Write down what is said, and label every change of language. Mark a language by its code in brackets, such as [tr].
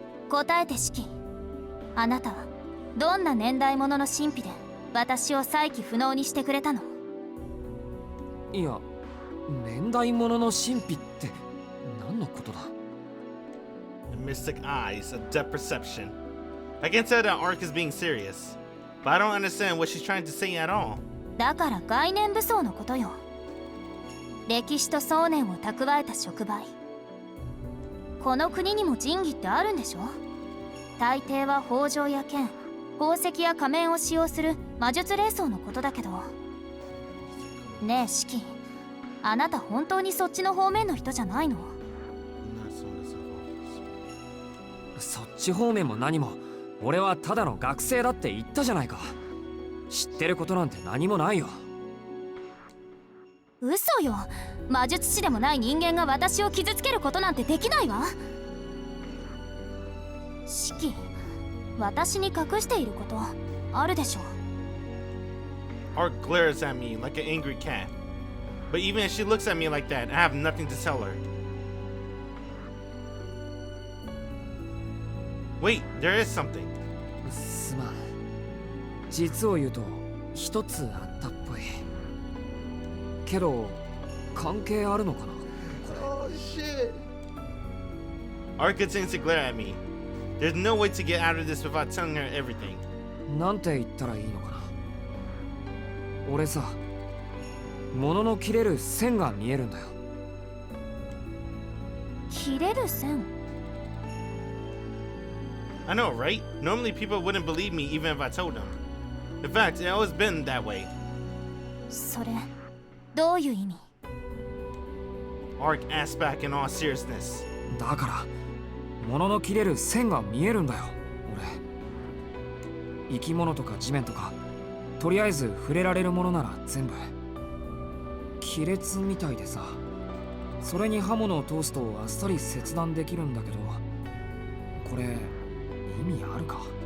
[ja] 答えてシキ。あなたはどんな年代物の神秘で私を再起不能にしてくれたの？いや、年代物の神秘って何のことだ？ [en] The mystic eyes, a depth perception. I can tell that Arc is being serious, but I don't understand what she's trying to say at all. [ja] だから概念武装のことよ。歴史と想念を蓄えた触媒。この国にも神器ってあるんでしょ？大抵は宝条や剣、宝石や仮面を使用する魔術霊装のことだけど。ねえシキ、あなた本当にそっちの方面の人じゃないの？そっち方面も何も、俺はただの学生だって言ったじゃないか。知ってることなんて何もないよ。嘘よ。魔術師でもない人間が私を傷つけることなんてできないわ。シキ、私に隠していることあるでしょ？ [en] Arc glares at me like an angry cat. But even if she looks at me like that, I have nothing to tell her. Wait, there is something. [ja] すまん。実を言うと一つあったっぽい。けど関係あるのかな？ [en] Oh shit. Arc continues to glare at me. There's no way to get out of this without telling her everything. [ja] なんて言ったらいいのかな。俺さ、物の切れる線が見えるんだよ。切れる線？ [en] I know, right? Normally people wouldn't believe me even if I told them. In fact, it's always been that way. [ja] それどういう意味？ [en] Arc asked back in all seriousness. [ja] だから物の切れる線が見えるんだよ俺。生き物とか地面とかとりあえず触れられるものなら全部亀裂みたいでさ、それに刃物を通すとあっさり切断できるんだけど、これ意味あるか？